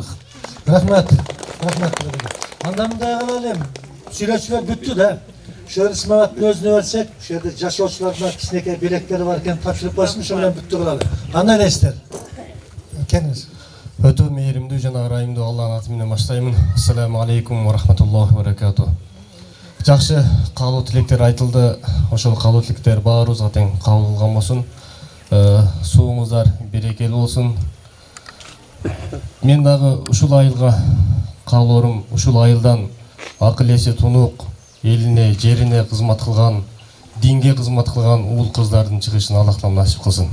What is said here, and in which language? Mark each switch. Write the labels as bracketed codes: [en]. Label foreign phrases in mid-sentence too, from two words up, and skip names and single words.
[ky] Рахмат. Андан мындай кылалым. Сүйлөчүлөр бүттү да. Ошо Ырысматтын өзүнө берсек, ошол жерде жашоочуларга кичинекей белектери бар экен, тапшырып койсун, ошо менен бүттү кылалы. Кандай элестер? Кеңиз. Өтө мейримдүү жана ырайымдуу Алланын аты менен баштаймын. [ar] السلام عليكم ورحمة الله وبركاته. [ky] Жакшы каалоо тилектер айтылды. Ошол каалоо тилектер баарыбызга тең кабыл кылган болсун. Сууңуздар берекелүү болсун. Мен дагы ушул айылга каалоорум, ушул айылдан акыл эси тунук, элине, жерине кызмат кылган, динге кызмат кылган уул кыздардын чыгышын Аллах таала насип кылсын.